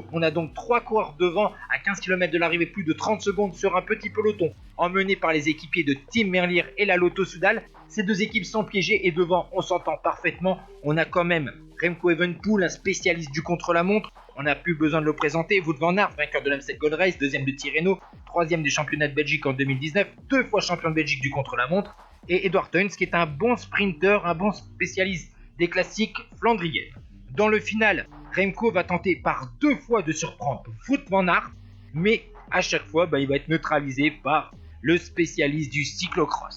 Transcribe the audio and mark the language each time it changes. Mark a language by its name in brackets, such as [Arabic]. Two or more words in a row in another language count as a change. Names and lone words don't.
[French] On a donc 3 coureurs devant à 15 km de l'arrivée, plus de 30 secondes sur un petit peloton, emmené par les équipiers de Tim Merlier et la Lotto Soudal. Ces deux équipes sont piégées et devant, on s'entend parfaitement. On a quand même Remco Evenepoel, un spécialiste du contre-la-montre. On n'a plus besoin de le présenter. Wout van Aert, vainqueur de l'Amstel Gold Race, deuxième de Tirreno, troisième du championnat de Belgique en 2019, 2 fois champion de Belgique du contre-la-montre. Et Edward Theuns, qui est un bon sprinter, un bon spécialiste des classiques flandriennes. Dans le final, Remco va tenter par 2 fois de surprendre Wout van Aert, mais à chaque fois, il va être neutralisé par le spécialiste du cyclocross.